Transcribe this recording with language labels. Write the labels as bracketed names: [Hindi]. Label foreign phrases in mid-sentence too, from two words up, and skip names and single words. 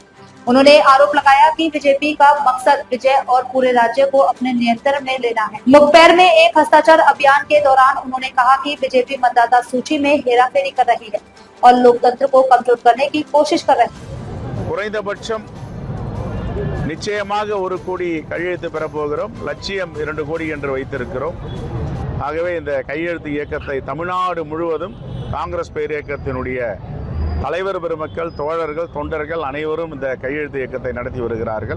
[Hindi] उन्होंने आरोप लगाया कि बीजेपी का मकसद विजय और पूरे राज्य को अपने नियंत्रण में लेना है। मुखबिर में एक हस्ताक्षर अभियान के दौरान उन्होंने कहा कि बीजेपी मतदाता सूची में हेराफेरी कर रही है और लोकतंत्र को कमजोर करने की कोशिश कर रही है। [Tamil] நிச்சயமாக 1 கோடி கையெழுத்து பெறப்போகிறோம். லட்சியம் 2 கோடி என்று வைத்திருக்கிறோம். ஆகவே இந்த கையெழுத்து இயக்கத்தை தமிழ்நாடு முழுவதும் காங்கிரஸ் பேரியக்கத்தினுடைய தலைவர் பெருமக்கள், தோழர்கள், தொண்டர்கள் அனைவரும் இந்த கையெழுத்து இயக்கத்தை நடத்தி வருகிறார்கள்.